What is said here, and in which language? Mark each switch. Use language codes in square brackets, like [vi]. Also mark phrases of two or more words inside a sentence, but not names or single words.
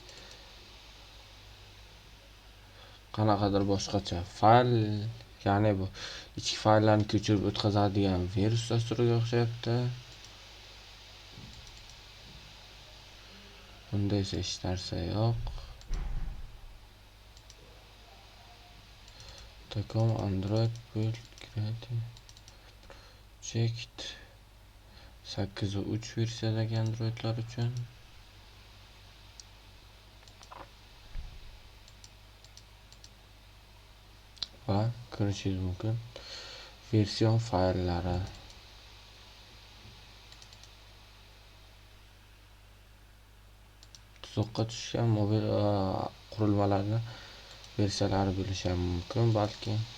[uz] qanaqadir boshqacha fayl, ya'ni bu ichki fayllarni ko'chirib o'tkazadigan virus dasturiga o'xshayapti. Bunda esa hech narsa yo'q. [en] Tacom Android build creating project 8.3 [uz] versiyadagi Androidlar uchun. Va ko'rishingiz mumkin version fayllari. Tuzoqqa tushgan mobil qurilmalarni versiyalari bo'lishi mumkin, balki.